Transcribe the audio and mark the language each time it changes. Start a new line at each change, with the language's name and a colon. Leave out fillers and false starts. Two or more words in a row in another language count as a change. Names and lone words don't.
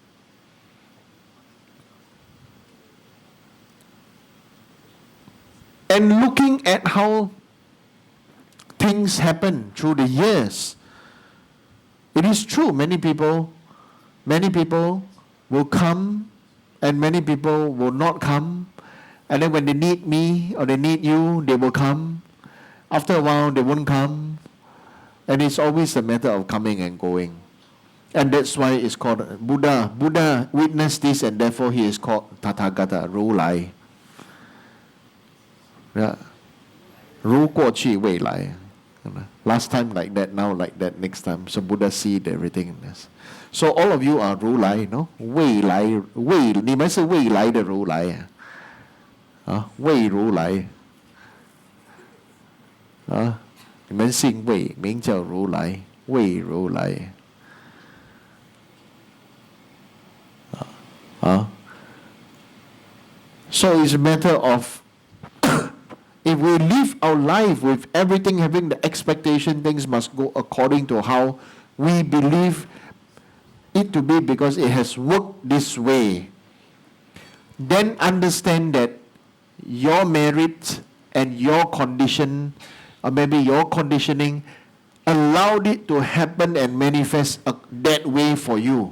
English: And looking at how things happen through the years, it is true, many people will come and many people will not come. And then when they need me or they need you, they will come. After a while, they won't come. And it's always a matter of coming and going. And that's why it's called Buddha. Buddha witnessed this and therefore he is called Tathagata,
Chinese: 如来. Yeah. 如过其未来.
English: Last time like that, now like that, next time. So Buddha sees everything in this. So all of you are
Chinese: 如来,
English: no?
Chinese: 未来,
English: Wei,
Chinese: 你们是未来的如来啊。魏如来你们姓魏，名叫如来，魏如来
English: So it's a matter of if we live our life with everything having the expectation, things must go according to how we believe it to be because it has worked this way, then understand that your merit and your condition, or maybe your conditioning, allowed it to happen and manifest that way for you.